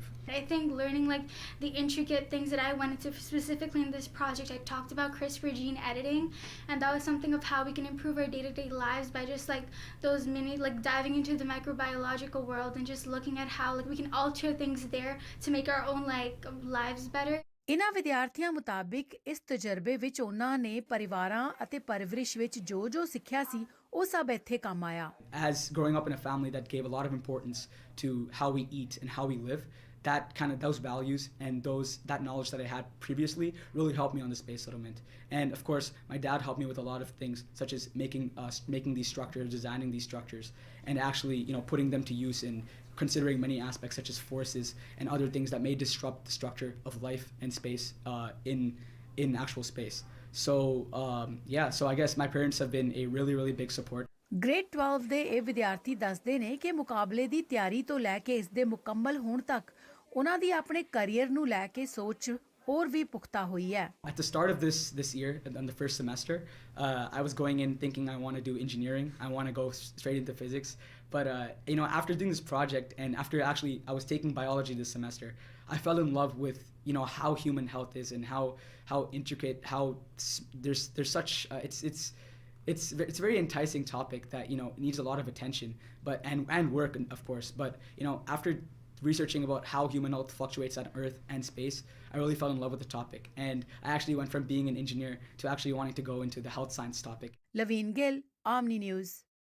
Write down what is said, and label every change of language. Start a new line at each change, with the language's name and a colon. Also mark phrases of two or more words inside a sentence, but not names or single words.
English: I think learning like the intricate things that I went into specifically in this project, I talked about CRISPR gene editing, and that was something of how we can improve our day-to-day lives by just like those diving into the microbiological world and just looking at how we can alter things there to make our own lives better.
Punjabi: ਇਹਨਾਂ ਵਿਦਿਆਰਥੀਆਂ ਮੁਤਾਬਿਕ ਇਸ ਤਜਰਬੇ ਵਿੱਚ ਉਹਨਾਂ ਨੇ ਪਰਿਵਾਰਾਂ ਅਤੇ ਪਰਵਰਿਸ਼ ਵਿੱਚ ਜੋ ਸਿੱਖਿਆ ਸੀ ਉਹ ਸਭ ਇੱਥੇ ਕੰਮ ਆਇਆ।
English: As growing up in a family that gave a lot of importance to how we eat and how we live, those values and that knowledge that I had previously really helped me on the space settlement. And of course, my dad helped me with a lot of things, such as making these structures, designing these structures, and actually putting them to use in considering many aspects such as forces and other things that may disrupt the structure of life and space in actual space. So so I guess my parents have been a really, really big support.
Punjabi: ਗ੍ਰੇਡ 12 ਦੇ ਇਹ ਵਿਦਿਆਰਥੀ ਦੱਸਦੇ ਨੇ ਕਿ ਮੁਕਾਬਲੇ ਦੀ ਤਿਆਰੀ ਤੋਂ ਲੈ ਕੇ ਇਸ ਦੇ ਮੁਕੰਮਲ ਹੋਣ ਤੱਕ ਉਹਨਾਂ ਦੀ ਆਪਣੇ ਕੈਰੀਅਰ ਨੂੰ ਲੈ ਕੇ ਸੋਚ ਹੋਰ ਵੀ ਪੁਖਤਾ ਹੋਈ ਹੈ।
English: At the start of this year, in the first semester, I was going in thinking I want to do engineering. I want to go straight into physics. But after doing this project and after actually I was taking biology this semester, I fell in love with how human health is and how intricate, how there's such it's a very enticing topic that needs a lot of attention, and work, of course. But after researching about how human health fluctuates on Earth and space, I really fell in love with the topic, and I actually went from being an engineer to actually wanting to go into the health science topic.
Punjabi: ਲਵੀਨ ਗਿੱਲ, OMNI News।